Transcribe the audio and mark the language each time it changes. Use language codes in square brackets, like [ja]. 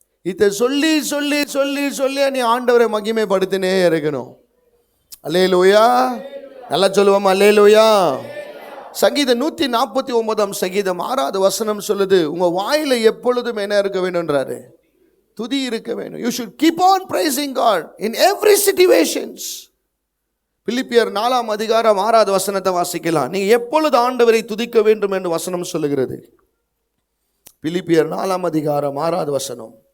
[ta] இதை சொல்லி சொல்லி சொல்லி சொல்லி நீ ஆண்டவரை மகிமைப்படுத்தினே இருக்கணும். அல்லேலூயா. நல்லா சொல்லுவோம், அல்லேலூயா. சங்கீதம் 149 சங்கீதம் 6 வசனம் சொல்லுது, உங்க வாயில எப்பொழுதும் என்ன இருக்க வேண்டும்ன்றாரு? துதி இருக்க வேண்டும். [en] You should keep on praising God in every situations. [ta] பிலிப்பியர் 4 அதிகாரம் 6 வசனத்தை வாசிக்கலாம். நீங்க எப்பொழுது ஆண்டவரை துதிக்க வேண்டும் என்று வசனம் சொல்லுகிறது. பிலிப்பியர் 4 அதிகாரம் 6 வசனம்.